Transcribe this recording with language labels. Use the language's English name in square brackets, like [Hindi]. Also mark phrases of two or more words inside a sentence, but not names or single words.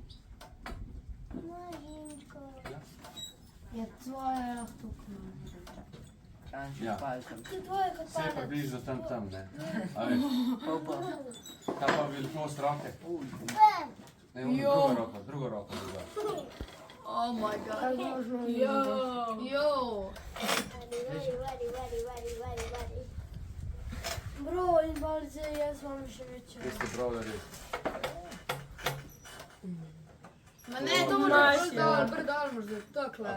[Slovenian] Je tvoje lahko. Ja. To je tvoje kot Vse je palec. približno tam, ne? A veš, kaj pa velikost roke? Ne, drugo roko. [English] Oh my god. [Slovenian] Kaj možno Jo. Bro, in palce, jaz imam še večje. Kje ste brovlari? Ma ne, to moraš bolj dol možda, takle.